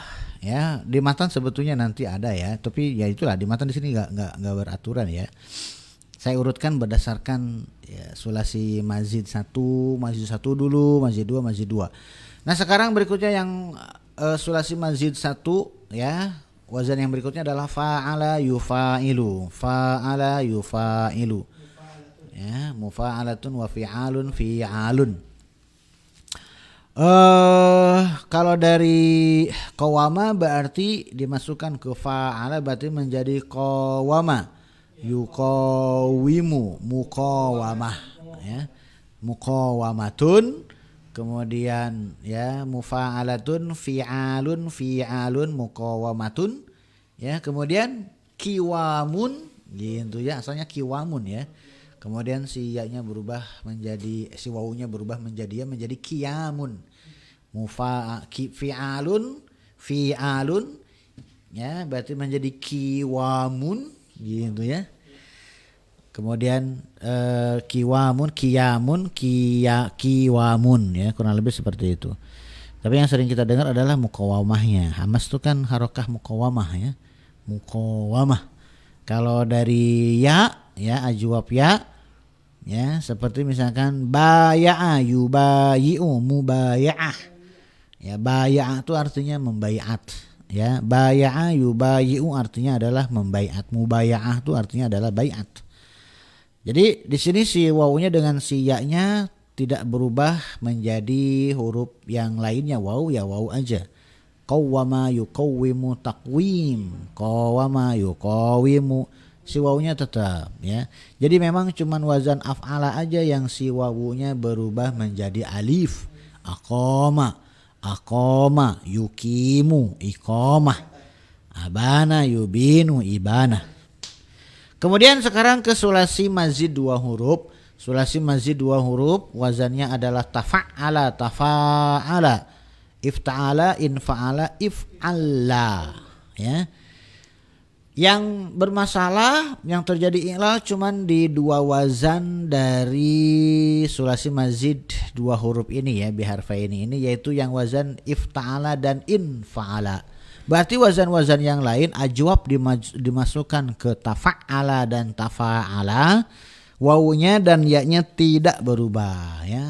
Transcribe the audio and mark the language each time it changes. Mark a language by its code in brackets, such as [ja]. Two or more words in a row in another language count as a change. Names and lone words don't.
[id] Ya, di matan sebetulnya nanti ada ya, tapi ya itulah di matan di sini nggak beraturan ya. Saya urutkan berdasarkan ya, [ar] ثلاثي مزيد [id] 1 dulu, mazid 2, mazid 2. Nah, sekarang berikutnya yang [ar] ثلاثي مزيد [id] 1 ya. Wazan yang berikutnya adalah [ar] فاعل يفاعل. فاعل يفاعل. Ya, مفاعلة وفعال فعال. [id] Kalau dari qawama berarti dimasukkan ke fa'ala, berarti menjadi qawama. [ar] يقاوم، مقاومة ya. Muqawamatun, [id] kemudian ya [ar] مفاعلة فعال مقاومة ya, [id] kemudian kiwamun gitu ya, asalnya kiwamun ya. Kemudian si ya-nya berubah menjadi, si wawunya berubah menjadi ya, menjadi kiamun. Fi'alun ya, berarti menjadi kiwamun gitu ya. Kemudian kiwamun, kiwamun ya, kurang lebih seperti itu. Tapi yang sering kita dengar adalah mukawamahnya. Hamas itu kan [ar] حركة مقاومة [id] ya. Mukawamah. Kalau dari ya ajwab ya seperti misalkan [ar] بايع يبايع مبايعة [id] ya. Baya'a itu artinya membaiat ya. [ar] بايع يبايع [id] artinya adalah membaiat. Mubaya'ah itu artinya adalah baiat. Jadi di sini si wawunya dengan si ya-nya tidak berubah menjadi huruf yang lainnya, waw ya waw aja. [ar] قوّم يقوّم تقويم، قوّم يقوّم, [id] si wawunya tetap ya. Jadi memang cuman wazan af'ala aja yang si wawunya berubah menjadi alif. [ar] أقام يقيم إقامة، أبان يبين إبانة. [id] Kemudian sekarang ke [ar] ثلاثي مزيد [id] 2 huruf. [ar] ثلاثي مزيد [id] 2 huruf wazannya adalah [ar] تفاعل، افتعل، انفعل، افعلّ [id] ya. Yang bermasalah yang terjadi i'lal cuman di 2 wazan dari [ar] ثلاثي مزيد [id] 2 huruf ini ya, biharfaini ini, yaitu yang wazan ifta'ala dan infa'ala. Berarti wazan-wazan yang lain ajwab dimasukkan ke tafa'ala dan tafa'ala, wawunya dan ya-nya tidak berubah ya.